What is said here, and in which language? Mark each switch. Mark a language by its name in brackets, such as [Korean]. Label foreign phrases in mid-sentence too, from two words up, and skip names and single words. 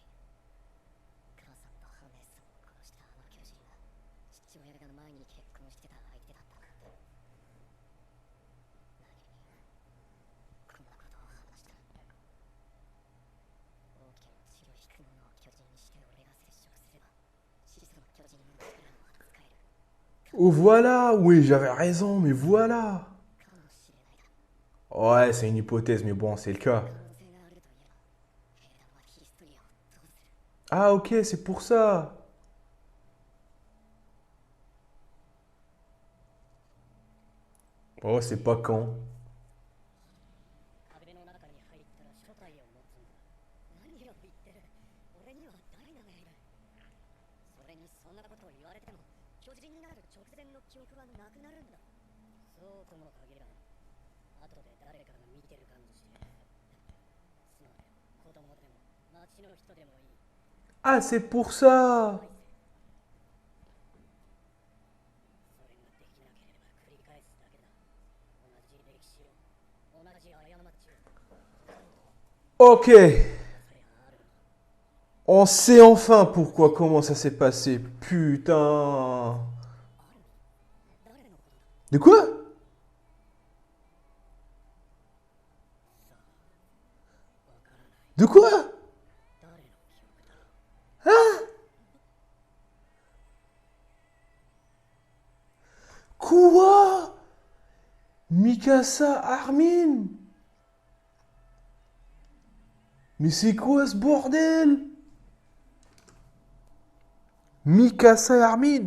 [Japanese] 母さんとハネスさんを殺したあの巨人が父親が前に結婚してた相手だったなんて。何にこんなことを話した。大きな血を引くものを巨人にして俺が接触すれば始祖の巨人の力を使える [French] Oh, voilà. Oui, j'avais raison, mais voilà. [Japanese] かもしれないだ。 [French] Ouais, c'est une hypothèse, mais bon, c'est le cas. [Japanese] 可能性があるといえば兵団はヒストリアをどうする [French] Ah, ok, c'est pour ça. Oh, c'est pas con. [Japanese] 壁の中に入ったら初体を持つんだ。何を言ってる。俺にはダイナがいる。それにそんなことを言われても巨人になる直前の記憶はなくなるんだ。そうとも限らん。後で誰かが見てるかもしれない。つまり子供でも町の人でもいい。 [French] Ah, c'est pour ça. [Japanese] それができなければ繰り返すだけだ。同じ歴史を、同じ過ちを。 [French] Ok. On sait enfin pourquoi, comment ça s'est passé. Putain. [Japanese] 誰のことだ [French] De quoi? De quoi? [Japanese] 誰の記憶だ [French] Quoi? Mikasa Armin? Mais c'est quoi ce bordel? Mikasa et Armin?